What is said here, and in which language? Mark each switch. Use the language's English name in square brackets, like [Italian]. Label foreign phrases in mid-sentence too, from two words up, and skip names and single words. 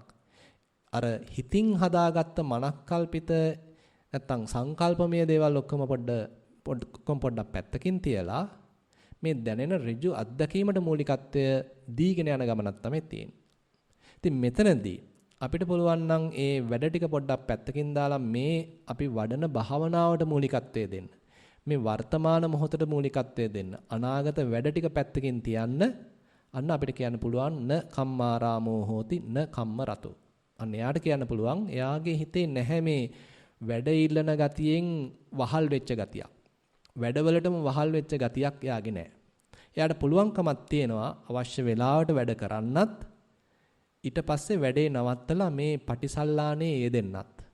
[Sinhala] අර හිතින් හදාගත්ත මනස්කල්පිත නැත්තම් සංකල්පමය දේවල් ඔක්කොම පොඩ්ඩක් පැත්තකින් තියලා මේ දැනෙන ඍජු අත්දැකීමට මූලිකත්වය දීගෙන යන ගමනක් තමයි තියෙන්නේ. ඉතින් මෙතනදී අපිට පුළුවන් නම් ඒ වැඩ ටික පොඩ්ඩක් පැත්තකින් දාලා මේ අපි වඩන භාවනාවට මූලිකත්වය දෙන්න. මේ වර්තමාන මොහොතට මූලිකත්වය දෙන්න. අනාගත වැඩ ටික පැත්තකින් තියන්න. අන්න අපිට කියන්න පුළුවන් [Pali] න කම්මාරාමෝ හෝති න කම්ම රතෝ. [Sinhala] අන්න එයාට කියන්න පුළුවන් එයාගේ හිතේ නැහැ මේ වැඩ ඉල්ලන ගතියෙන් වහල් වෙච්ච ගතියක්. වැඩවලටම වහල් වෙච්ච ගතියක් එයාගේ නැහැ. එයාට පුළුවන්කමක් තියෙනවා අවශ්‍ය වෙලාවට වැඩ කරන්නත් ඊට පස්සේ වැඩේ නවත්තලා මේ පටිසල්ලානේ යෙදෙන්නත්.